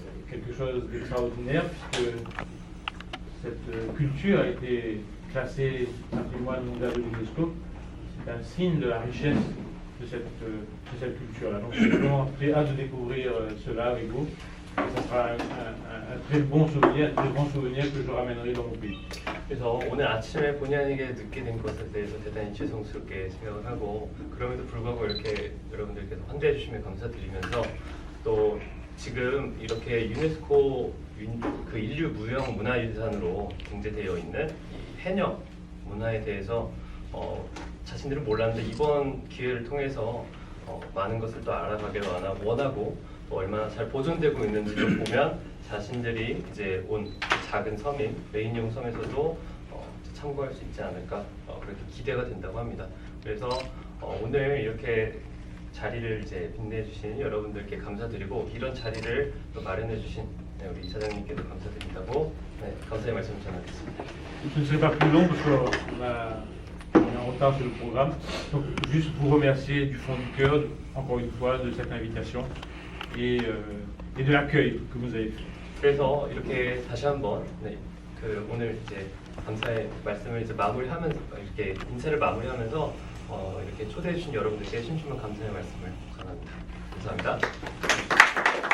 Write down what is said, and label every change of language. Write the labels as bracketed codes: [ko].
[fr] Quelque chose d'extraordinaire puisque cette culture a été classée patrimoine mondial de l'UNESCO. C'est un signe de la richesse de cette culture-là. Donc j'ai vraiment très hâte de découvrir cela avec vous. Et ça sera un très bon souvenir, un très grand souvenir que je ramènerai dans mon pays. [ko] 그래서 오늘 아침에 본의 아니게 늦게 된 것에 대해서 대단히 죄송스럽게 생각을 하고, 그럼에도 불구하고 이렇게 여러분들께서 환대해 주시면 감사드리면서, 또 지금 이렇게 유네스코 그 인류 무형 문화유산으로 등재되어 있는 이 해녀 문화에 대해서 자신들은 몰랐는데 이번 기회를 통해서 많은 것을 또 알아가기를 원하고, 또 얼마나 잘 보존되고 있는지를 보면 자신들이 이제 온 작은 섬인 레이니옹 섬에서도 참고할 수 있지 않을까, 그렇게 기대가 된다고 합니다. 그래서 오늘 이렇게 자리를 이제 빛내 주신 여러분들께 감사드리고, 이런 자리를 또 마련해 주신 우리 이사장님께도 감사드린다고 감사의 말씀 전하겠습니다. [fr] Je ne serai pas plus long parce qu'on est en retard sur le programme. Donc juste vous remercier du fond du cœur, encore une fois, de cette invitation et de l'accueil que vous avez fait. [ko] 그래서 이렇게 다시 한번 그 오늘 이제 감사의 말씀을 이제 마무리하면서, 이렇게 인사를 마무리하면서 이렇게 초대해 주신 여러분들께 심심한 감사의 말씀을 전합니다. 감사합니다.